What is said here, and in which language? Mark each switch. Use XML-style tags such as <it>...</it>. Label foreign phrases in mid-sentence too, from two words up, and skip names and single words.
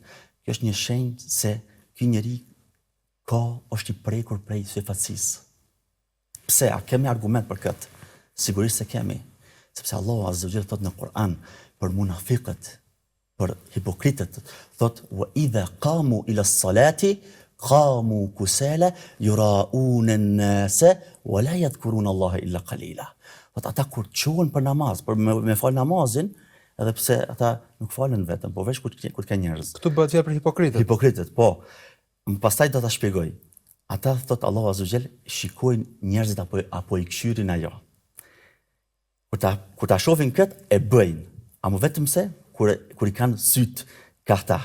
<sq>Kjo është një shenjë se ky njeri është i prekur prej syfatësisë. Pse? A kemi argument për këtë? Sigurisht se kemi. Sepse Allahu</sq> <ar>عز وجل</ar> <sq>thot në Kur'an për munafiqët, për hipokritët, thot</sq> <ar>وإذا قاموا إلى الصلاة قاموا كسالى يراءون الناس ولا يذكرون الله إلا قليلا.</ar> <sq>Thot ata kur qohen për namaz, për me fal namazin, edhe pse ata nuk falen vetëm, po veç kur ka njerëz. Këtu bëhet fjalë për hipokritët. Hipokritët, po. Pastaj do ta shpjegoj. Ata thot Allahu</sq> <ar>عز وجل</ar> <sq>shikojnë njerëzit apo i këshyrin ajo. Kur ta shohin këtë e bëjnë, ama vetëm se kur i kanë syt këta.</sq>